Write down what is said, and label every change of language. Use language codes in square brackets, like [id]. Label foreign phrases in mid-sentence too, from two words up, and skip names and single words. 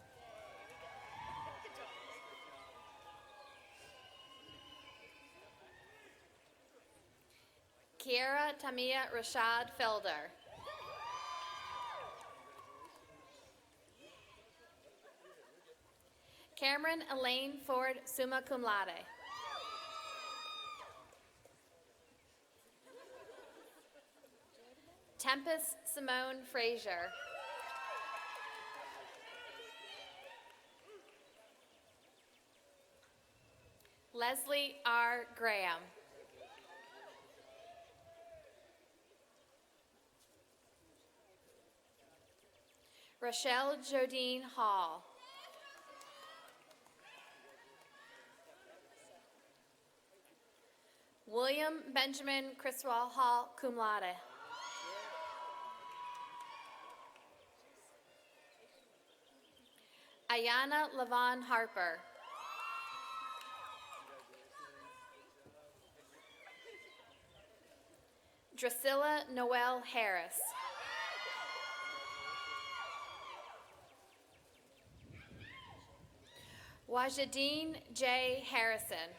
[en] Kiera Tamia Rashad Felder. Cameron Elaine Ford, [la] summa cum laude. [en] Tempest Simone Frazier. Leslie R. Graham. Rochelle Jodine Hall. William Benjamin Criswell Hall, [la] cum laude. [en] Ayana Lavon Harper. Drusilla Noel Harris. Wajideen J. Harrison.